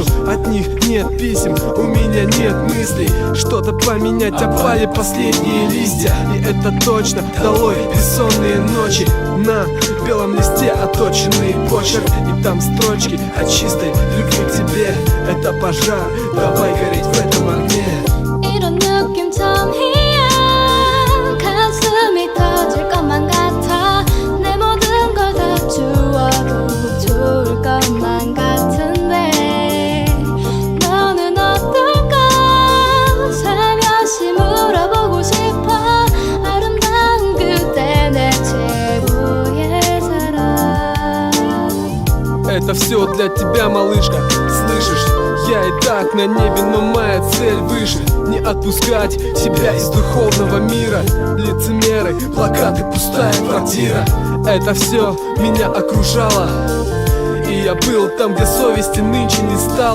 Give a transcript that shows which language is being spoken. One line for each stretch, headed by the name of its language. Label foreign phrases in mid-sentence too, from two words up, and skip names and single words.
Russian: От них нет писем, у меня нет мыслей что-то поменять, опали последние листья. И это точно долой бессонные ночи. На белом листе оточенный почерк, и там строчки о чистой любви к тебе. Это пожар, давай гореть в этом огне.
Korean: 이런 느낌 처음이야. 가슴이 터질 것만 같아. 내 모든 걸 다 주어도 좋을 것만 같은데. 너는 어떨까? 살며시 물어보고 싶어. 아름다운 그대, 내 최고의 사랑.
Russian: Это все для тебя, малышка, слышишь? Я и так на небе, но моя цель выше. Не отпускать себя из духовного мира. Лицемеры, плакаты, пустая квартира. Это все меня окружало, и я был там, где совести нынче не стало.